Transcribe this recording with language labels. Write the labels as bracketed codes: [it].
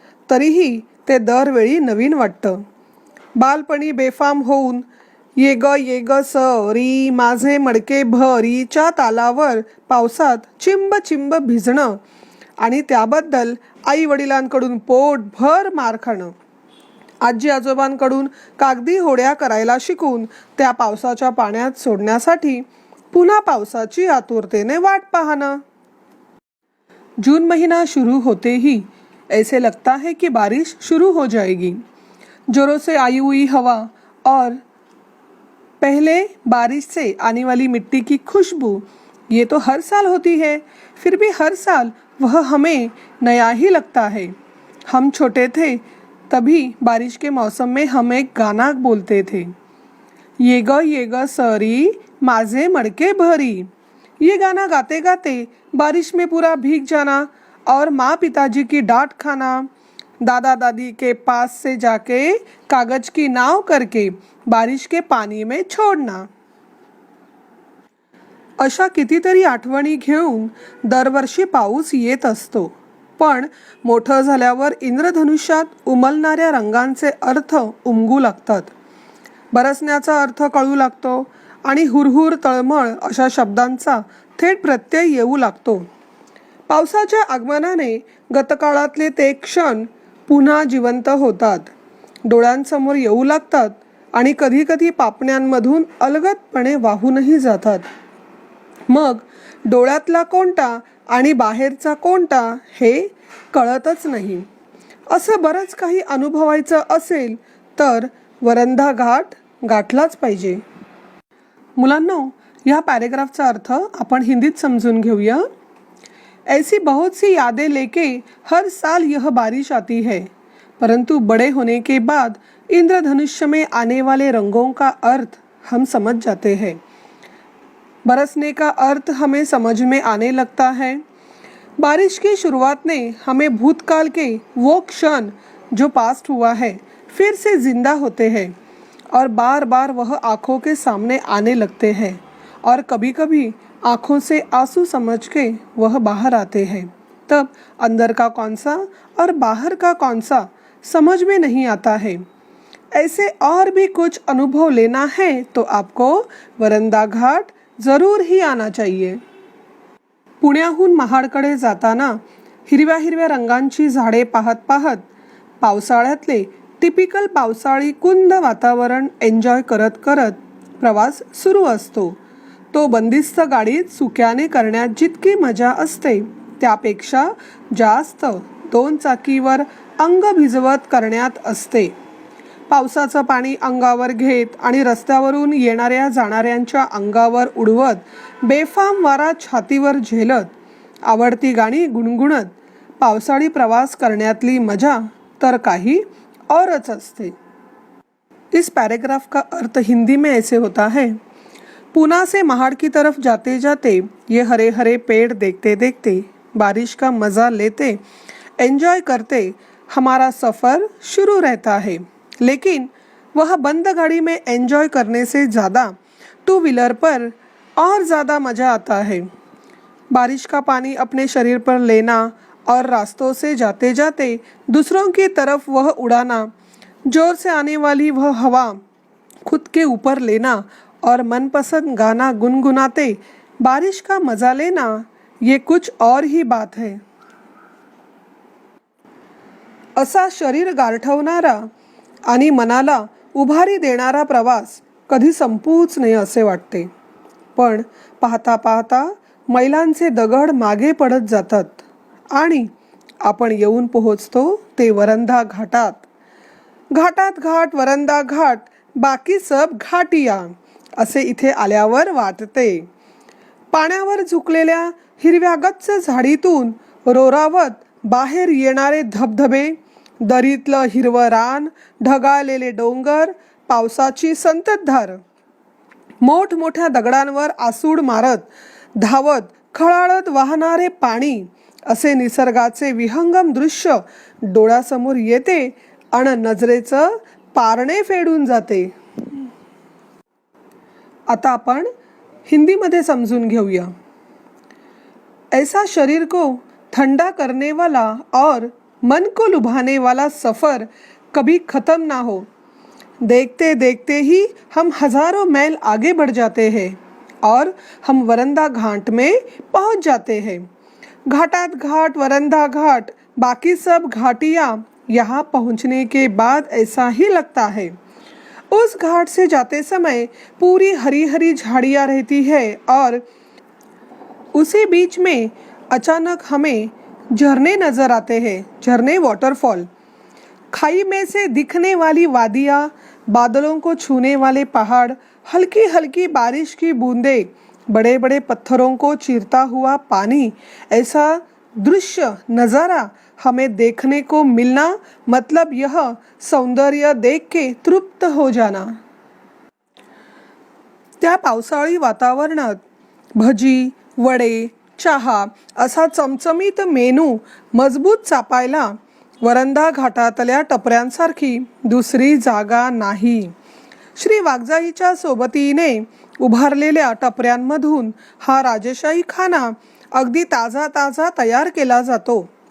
[mr] तरीही ते दरवेळी नवीन वाटतं. बालपणी बेफाम होऊन ये ग सरी माझे मडके भरीच्या तालावर पावसात चिंब चिंब भिजणं आणि त्याबद्दल आई वडिलांकडून पोटभर मार खाणं, आजी आजोबांकडून कागदी होड्या करायला शिकून त्या पावसाच्या पाण्यात सोडण्यासाठी पुन्हा पावसाची आतुरतेने वाट पाहणं. [hi] जून महीना शुरू होते ही ऐसे लगता है कि बारिश शुरू हो जाएगी. जोरों से आई हुई हवा और पहले बारिश से आने वाली मिट्टी की खुशबू ये तो हर साल होती है, फिर भी हर साल वह हमें नया ही लगता है. हम छोटे थे तभी बारिश के मौसम में हम एक गाना बोलते थे, [mr] ये ग सरी माझे मडके भरी. [hi] ये गाना गाते गाते बारिश में पूरा भीग जाना और माँ पिताजी की डांट खाना, दादा दादी के पास से जाके कागज की नाव करके बारिश के पानी में छोड़ना. [mr] अशा कितीतरी आठवणी घेऊन दरवर्षी पाऊस येत असतो. पण मोठं झाल्यावर इंद्रधनुष्यात उमलणाऱ्या रंगांचे अर्थ उमगू लागतात. बरसण्याचा अर्थ कळू लागतो आणि हुरहुर तळमळ अशा शब्दांचा थेट प्रत्यय येऊ लागतो. पावसाच्या आगमनाने गतकाळातले ते क्षण पुन्हा जिवंत होतात, डोळ्यांसमोर येऊ लागतात आणि कधीकधी पापण्यांमधून अलगदपणे वाहूनही जातात. मग डोळ्यातला कोणता आणि बाहेरचा कोणता हे कळतच नाही. असं बरंच काही अनुभवायचं असेल तर वरंधा घाट गाठलाच पाहिजे. मुलांनो, या पॅरेग्राफचा अर्थ आपण हिंदीत समजून घेऊया. [hi] ऐसी बहुत सी यादें लेके हर साल यह बारिश आती है, परंतु बड़े होने के बाद इंद्रधनुष्य में आने वाले रंगों का अर्थ हम समझ जाते हैं. बरसने का अर्थ हमें समझ में आने लगता है. बारिश की शुरुआत ने हमें भूतकाल के वो क्षण जो पास्ट हुआ है फिर से जिंदा होते हैं और बार बार वह आँखों के सामने आने लगते हैं और कभी कभी आँखों से आंसू समझ के वह बाहर आते हैं. तब अंदर का कौन सा और बाहर का कौन सा समझ में नहीं आता है. ऐसे और भी कुछ अनुभव लेना है तो आपको वरंधा घाट जरूर ही आना चाहिए. [mr] पुण्याहून महाडकडे जाताना हिरव्या हिरव्या रंगांची झाडे पाहत पाहत पावसाळ्यातले टिपिकल पावसाळी कुंद वातावरण एन्जॉय करत करत प्रवास सुरू असतो. तो बंदिस्त गाडीत सुक्याने करण्यात जितकी मजा असते त्यापेक्षा जास्त 2 चाकीवर अंग भिजवत करण्यात असते. पावसाचं पाणी अंगावर घेत आणि रस्त्यावरून येणाऱ्या जाणाऱ्यांच्या अंगावर उडवत बेफाम वारा छातीवर झेलत आवडती गाणी गुणगुणत पावसाळी प्रवास करण्यातली मजा तर काही औरच असते। [hi] इस पैराग्राफ का अर्थ हिंदी में ऐसे होता है, पूना से महाड़ की तरफ जाते जाते ये हरे हरे पेड़ देखते देखते, बारिश का मज़ा लेते, एंजॉय करते हमारा सफ़र शुरू रहता है। लेकिन वह बंद गाड़ी में एंजॉय करने से ज़्यादा टू व्हीलर पर और ज़्यादा मज़ा आता है। बारिश का पानी अपने शरीर पर लेना और रास्तों से जाते जाते दूसरों की तरफ वह उड़ाना, जोर से आने वाली वह हवा खुद के ऊपर लेना और मनपसंद गाना गुनगुनाते बारिश का मज़ा लेना, ये कुछ और ही बात है। [mr] असा शरीर गारठवणारा आणि मनाला उभारी देणारा प्रवास कधी संपूच नये असे वाटते। पण पाहता पाहता मैलांचे दगड मागे पडत जातात आणि आपण येऊन पोहोचतो ते वरंधा घाटात। घाटात घाट वरंधा घाट, [hi] बाकी सब घाटिया [mr] असे इथे आल्यावर वाटते। पाण्यावर झुकलेल्या हिरव्या गच्च झाडीतून रोरावत बाहेर येणारे धबधबे, दरीतलं हिरवं रान, ढगाळलेले डोंगर, पावसाची संततधार, मोठमोठ्या दगडांवर आसूड मारत धावत खळाळत वाहणारे पाणी, असे निसर्गाचे विहंगम दृश्य डोळ्यासमोर येते आणि नजरेचं पारणे फेडून जाते। आता आपण हिंदीमध्ये समजून घेऊया। [hi] ऐसा शरीर को ठंडा करने वाला और मन को लुभाने वाला सफ़र कभी ख़त्म ना हो। देखते देखते ही हम हज़ारों मैल आगे बढ़ जाते हैं और हम वरंदा घाट में पहुंच जाते हैं। [mr] घाटात घाट वरंदा घाट, [hi] बाकी सब घाटियाँ, यहाँ पहुँचने के बाद ऐसा ही लगता है। उस घाट से जाते समय पूरी हरी हरी झाड़ियाँ रहती है और उसी बीच में अचानक हमें झरने नज़र आते हैं, झरने वाटरफॉल। खाई में से दिखने वाली वादियाँ, बादलों को छूने वाले पहाड़, हल्की हल्की बारिश की बूंदें, बड़े बड़े पत्थरों को चीरता हुआ पानी, ऐसा दृश्य नज़ारा हमें देखने को मिलना मतलब यह सौंदर्य देख के तृप्त हो जाना। [mr] त्या पावसाळी वातावरणात भजी, वडे, चहा असा चमचमीत मेनू मजबूत चापायला वरंधा घाटातल्या टपऱ्यांसारखी दुसरी जागा नाही। श्री वाघजाईच्या सोबतीने उभारलेल्या टपऱ्यांमधून हा राजेशाही खाना अगदी ताजा ताजा तयार केला जातो।